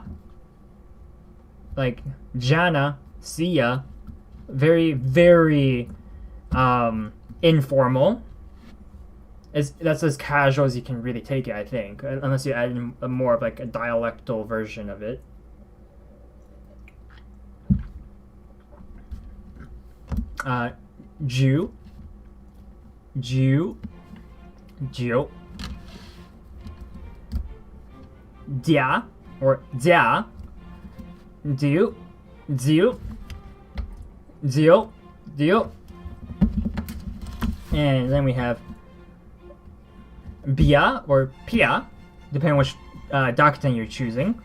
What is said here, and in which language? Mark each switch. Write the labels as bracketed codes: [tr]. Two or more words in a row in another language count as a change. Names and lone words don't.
[en] Like jana, see ya. Very, very informal. That's as casual as you can really take it, I think, unless you add in more of like a dialectal version of it. Ju, ju, jiu. Dia or dia, diu, diu, diu, diu. And then we have bia or pia, depending on which doctrine you're choosing.